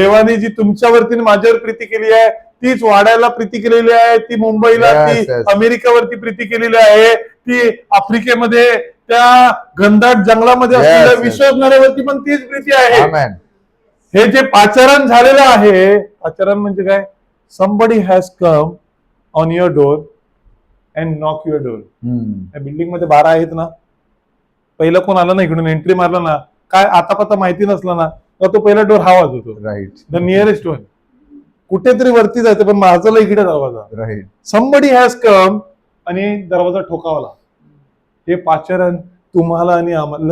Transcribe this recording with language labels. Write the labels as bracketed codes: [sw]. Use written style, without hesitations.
[mr] देवाने जी तुमच्यावरती आणि माझ्यावर प्रीती केली आहे तीच वाड्याला प्रीती केलेली आहे, ती मुंबईला, [en] Yes, [mr] ती [en] yes. [mr] अमेरिकेवरती प्रीती केलेली आहे, ती आफ्रिकेमध्ये त्या घनदाट जंगलामध्ये [en] Yes, [mr] असलेल्या [en] yes. [mr] विश्वज्ञानावरती पण तीच प्रीती आहे. आमेन. हे जे पाचारण झालेलं आहे, पाचारण म्हणजे काय? [en] somebody has come on your door and knock your door. [mr] या बिल्डिंग मध्ये 12 आहेत ना, पहिला कोण आला ना इकडून एंट्री मारला ना, काय आता पता माहिती नसला ना, तर तो पहिला डोर हा वाजवतो. [en] Right. The nearest one. [mr] कुठेतरी वरती जायचं पण माझा इकडे दरवाजा. [en] Right. Somebody has come [mr] आणि दरवाजा ठोकावला. हे पाचारण तुम्हाला आणि आम्हाला.